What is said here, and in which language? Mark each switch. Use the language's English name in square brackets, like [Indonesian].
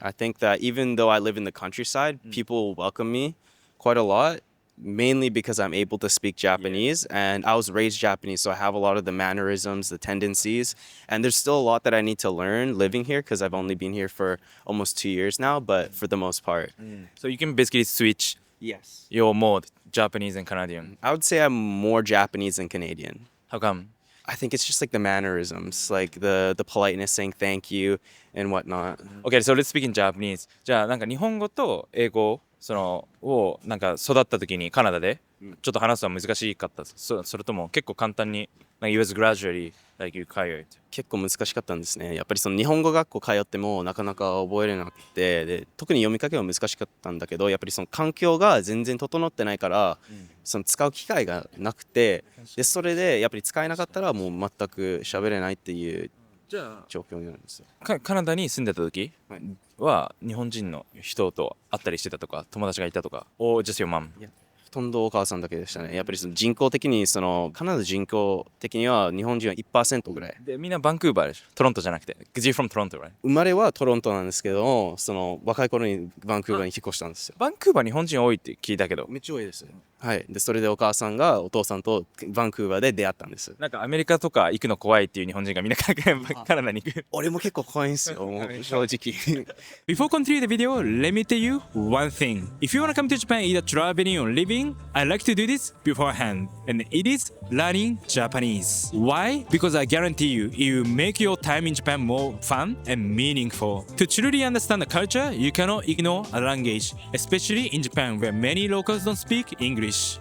[English] I think that even though I live in the countryside, people welcome me quite a lot, mainly because I'm able to speak Japanese and I was raised Japanese, so I have a lot of the mannerisms, the tendencies, and there's still a lot that I need to learn living here because I've only been here for almost 2 years now, but for the most part. So you can basically switch Yes. your mode, Japanese and Canadian. I would say I'm more Japanese than Canadian. How come? I think it's just like the mannerisms, like the politeness, saying thank you and whatnot. Okay, so let's speak in Japanese. [Japanese] じゃあなんか日本語と英語をなんか育った時にカナダでちょっと話すのは難しかったです。それとも結構簡単に [English] like you was gradually like you acquired. [Japanese] 結構難しかったんですね。やっぱりその日本語学校通ってもなかなか覚えれなくて、で特に読み書きは難しかったんだけど、やっぱりその環境が全然整ってないから、その使う機会がなくて、でそれでやっぱり使えなかったらもう全く喋れないっていう状況になるんですよ。カナダに住んでた時はいは日本人の人と会ったりしてたとか友達がいたとか [English] or just your mom? [Japanese] ほとんどお母さんだけでしたね。やっぱりその人口的にカナダ人口的には日本人は 1% ぐらい。でみんなバンクーバーでしょトロントじゃなくて [English] because you're from Toronto, right? [Japanese] 生まれはトロントなんですけど、その若い頃にバンクーバーに引っ越したんですよ。バンクーバー日本人多いって聞いたけどめっちゃ多いです。はい。でそれでお母さんがお父さんとバンクーバーで出会ったんです。なんかアメリカとか行くの怖いっていう日本人がみんなカナダに行く俺も結構怖いんですよ、もう正直。 [English] Before continue the video, let me tell you one thing. If you want to come to Japan either traveling or living, I like to do this beforehand. And it is learning Japanese. Why? Because I guarantee you, it will make your time in Japan more fun and meaningful. To truly understand the culture, you cannot ignore a language, especially in Japan where many locals don't speak English.